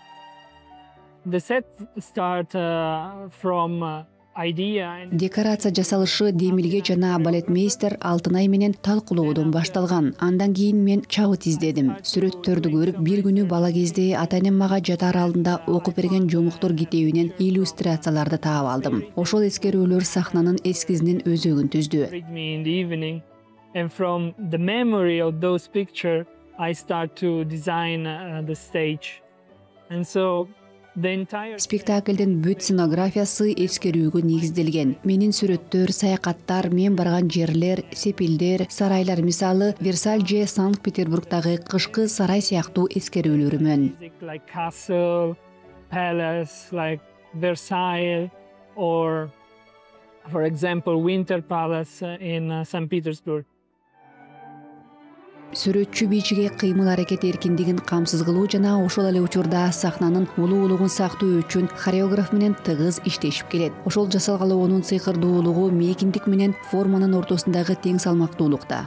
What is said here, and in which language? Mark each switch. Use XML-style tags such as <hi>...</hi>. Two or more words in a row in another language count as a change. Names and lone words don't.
<ky>Декорация жасалышы Демилге жана балетмейстер Алтынай менен талкуулоодон башталган. Андан кийин мен чабыт издедим. Сүрөттөрдү көрүп, бир күнү бала кезде ата-энем мага жатар алдында окуп берген жомуктор китебинен иллюстрацияларды таап алдым. Ошол эскерүүлөр сахнанын эскизинин өзөгүн түздү.</ky> <en>And from the memory of those pictures, I start to design the stage. And so</en> <ky>Спектаклдин бүт сценографиясы эскерүүгө негизделген. Менин сүрөттөр, саякаттар, мен барган жерлер, сепилдер, сарайлар, мисалы Версаль же Санкт-Петербургдагы кышкы сарай сыяктуу эскерүүлөрүмөн.</ky> <en>Like castle, palace, like Versailles, or for example, Winter Palace in St. Petersburg.</en> <ky>Сүрөтчү бийчиге кыймыл аракет эркиндигин камсыз кылуу жана ошол эле учурда сахнанын улуулугун сактоо үчүн хореограф менен тыгыз иштешип келет. Ошол жасалгалоонун сыйкырдуулугу мейкиндик менен форманын ортосундагы тең салмактуулукта.</ky>